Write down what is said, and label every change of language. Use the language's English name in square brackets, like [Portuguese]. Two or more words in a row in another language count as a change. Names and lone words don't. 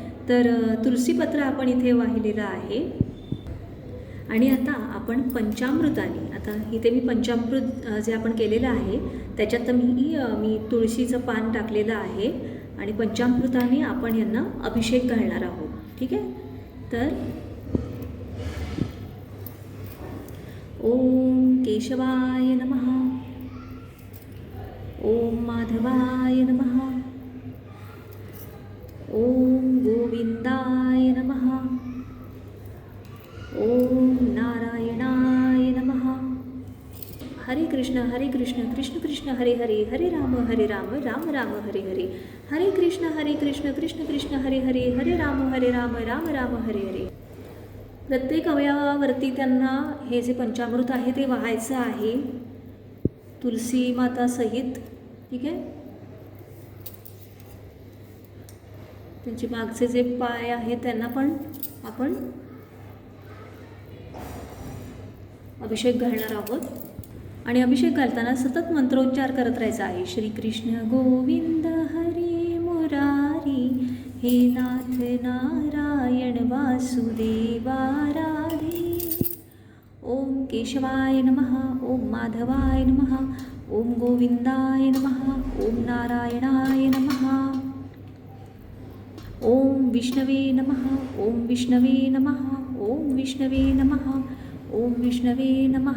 [Marathi] तर तुलसीपत्र आपण इथे वाहिलेलं आहे. आणि आता आपण पंचामृताने, आता इथे मी पंचामृत जे आपण केलेलं आहे त्याच्यात मी तुळशीचं पान टाकलेलं आहे आणि पंचामृताने आपण यांना अभिषेक घालणार आहोत. ठीक आहे. [Sanskrit] तर ओम केशवाय नमः, ओम माधवाय नमः, ओम गोविंदाय नमः, ओम नारायणाय नमः. हरे कृष्ण कृष्ण कृष्ण हरे हरे, हरे राम राम राम हरे हरे. हरे कृष्ण कृष्ण कृष्ण हरे हरे, हरे राम राम राम हरे हरे. [Marathi] प्रत्येक अवयवावरती त्यांना हे जे पंचामृत आहे ते वाहायचं आहे तुलसी माता सहित. ठीक आहे. त्यांचे मागचे जे पाय आहेत त्यांना पण आपण अभिषेक घालणार आहोत. आणि अभिषेक घालताना सतत मंत्रोच्चार करत राहायचा आहे. [Sanskrit] श्रीकृष्ण गोविंद हरी मुरारी, हे नाथ नारायण वासुदेवा राधे. ओम केशवाय नमः, ओम माधवाय नमः, ओम गोविंदाय नमः, ओम नारायणाय नमः, ओम विष्णवे नमः, ओम विष्णवे नमः, ओम विष्णवे नमः, ओम विष्णवे नमः.